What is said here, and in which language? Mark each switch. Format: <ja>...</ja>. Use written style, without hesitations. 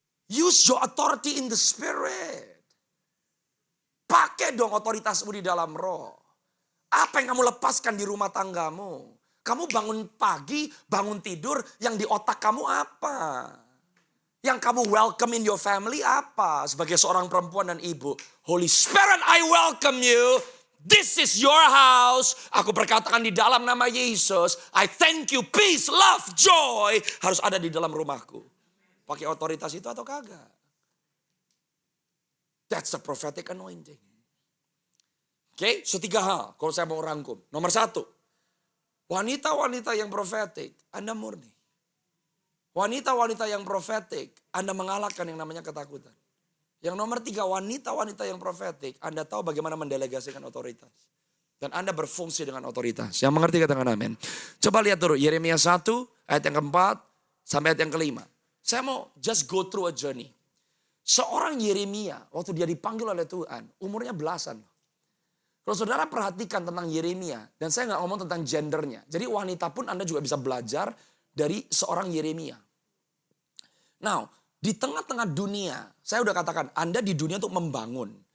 <en>Use your authority in the spirit.</en> <id>Pakai dong otoritasmu di dalam roh. Apa yang kamu lepaskan di rumah tanggamu? Kamu bangun pagi, bangun tidur, yang di otak kamu apa? Yang kamu</id> <en>welcome in your family</en> <id>apa? Sebagai seorang perempuan dan ibu.</id> <en>Holy Spirit, I welcome you. This is your house.</en> <id>Aku berkatakan di dalam nama Yesus.</id> <en>I thank you, peace, love, joy.</en> <id>Harus ada di dalam rumahku. Pakai otoritas itu atau kagak?</id> <en>That's the prophetic anointing.</en> <id>Oke, so 3 hal kalau saya mau rangkum. Nomor 1. Wanita-wanita yang profetik, Anda murni. Wanita-wanita yang profetik, Anda mengalahkan yang namanya ketakutan. Yang nomor 3, wanita-wanita yang profetik, Anda tahu bagaimana mendelegasikan otoritas. Dan Anda berfungsi dengan otoritas. Yang mengerti katakan amin. Coba lihat dulu, Yeremia 1, ayat yang keempat, sampai ayat yang kelima. Saya mau</id> <en>just go through a journey.</en> <id>Seorang Yeremia, waktu dia dipanggil oleh Tuhan, umurnya belasan. Kalau saudara perhatikan tentang Yeremia, dan saya nggak ngomong tentang gendernya. Jadi wanita pun Anda juga bisa belajar dari seorang Yeremia. Now, di tengah-tengah dunia, saya udah katakan, Anda di dunia untuk membangun.</id>